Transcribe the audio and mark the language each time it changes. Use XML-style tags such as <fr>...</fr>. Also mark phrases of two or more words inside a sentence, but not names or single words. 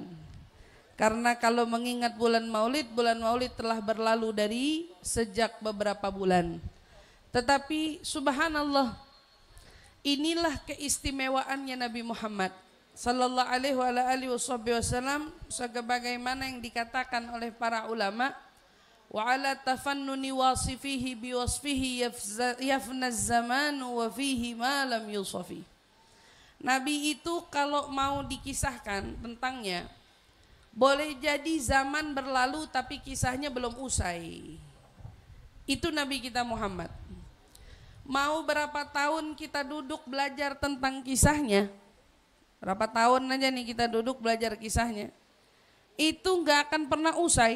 <id>Karena kalau mengingat bulan maulid telah berlalu dari sejak beberapa bulan. Tetapi subhanallah, inilah keistimewaannya Nabi Muhammad</id> <ar>صلى الله عليه وسلم,</ar> <id>sebagaimana yang dikatakan oleh para ulama,</id> <ar>وعلى تفنن واصفيه بوصفه يفنى الزمان وفيه ما لم يوصف.</ar> <id>Nabi itu kalau mau dikisahkan tentangnya, boleh jadi zaman berlalu tapi kisahnya belum usai. Itu Nabi kita Muhammad. Mau berapa tahun kita duduk belajar tentang kisahnya, berapa tahun aja nih kita duduk belajar kisahnya, itu gak akan pernah usai.</id>